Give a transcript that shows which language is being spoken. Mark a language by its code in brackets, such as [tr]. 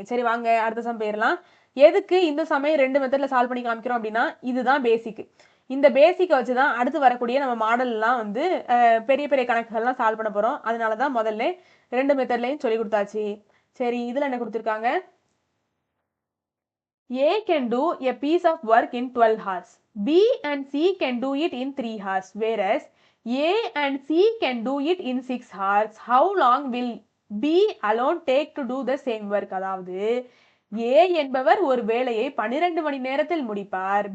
[ta] சரி வாங்க அடுத்த சம் போயிடலாம். எதுக்கு இந்த சமயம் 2 மெத்தட்ல சால்வ் பண்ணி காமிக்கிறோம் அப்படின்னா இதுதான் பேசிக். இந்த பேசிக்கை வச்சு தான் அடுத்து வரக்கூடிய நம்ம மாடல்லாம் வந்து பெரிய பெரிய கணக்குகள்லாம் சால்வ் பண்ண போகிறோம். அதனால தான் முதல்ல 2 மெத்தட்லையும் சொல்லி கொடுத்தாச்சு. சரி, இதில் என்ன கொடுத்துருக்காங்க? [en] A can do a piece of work in 12 hours. B and C can do it in 3 hours. Whereas A and C can do it in 6 hours. How long will B alone take to do the same work? [ta] அதாவது A என்பவர் ஒரு வேலையை 12 மணி நேரத்தில் முடிப்பார்.